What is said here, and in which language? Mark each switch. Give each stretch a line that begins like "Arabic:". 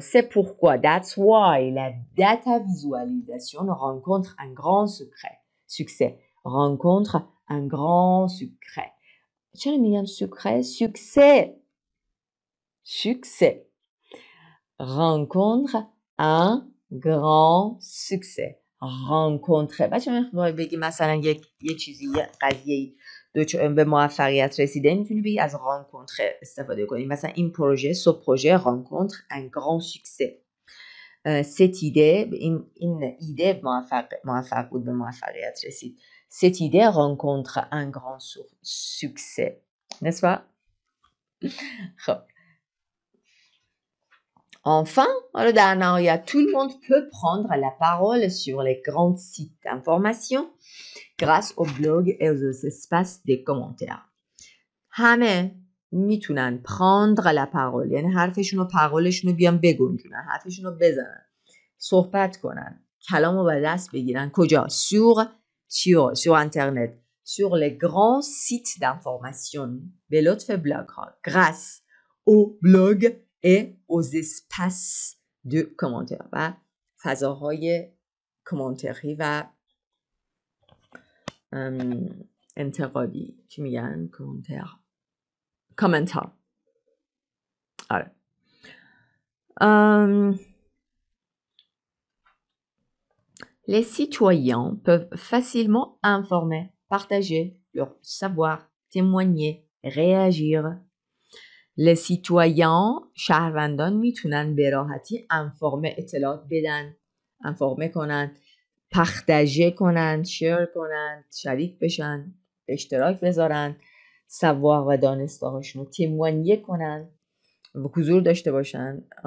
French: C'est pourquoi,
English: that's why
French: la data visualisation rencontre un grand succès. Rencontre un grand succès.
Persian: چرا میگم
French: succès؟ succès. Rencontre un grand succès. rencontre.
Persian: بچه من بگی مثلا یه چیزی، یه قضیه‌ای به موفقیت رسیده، میتونی بگی از rencontre استفاده کنی. مثلا این پروژه،
French: ce projet rencontre un grand succès. cette idée،
Persian: این ایده موفق بود، به موفقیت رسید.
French: cette idée rencontre un grand succès. n'est-ce pas؟
Persian: خب
French: enfin,
Persian: در نهایت,
French: tout le monde peut prendre la parole sur les grands sites d'information grâce aux blogs et aux espaces des commentaires.
Persian: همه میتونن
French: prendre la parole،
Persian: یعنی پرولشون رو بیان بگنجونن، حرفشون رو بزنن، صحبت کنن، کلام رو به دست بگیرن. کجا؟
French: sur internet، sur les grands sites d'information،
Persian: به لطف بلاگ ها،
French: grâce aux blogs et aux espaces de commentaires
Persian: و فضاهای کامنتری و انتقادی. چی میگن؟ کامنتار. آره.
French: Les citoyens peuvent facilement informer, partager leur savoir, témoigner, réagir. Les citoyens،
Persian: شهروندان میتونن به راحتی اطلاعات بدن، انفورمه کنن، پختجه کنن، شیر کنن، شریک بشن، اشتراک بذارن، سوار و دانسته هاشون رو تموانیه کنن، حضور داشته باشن.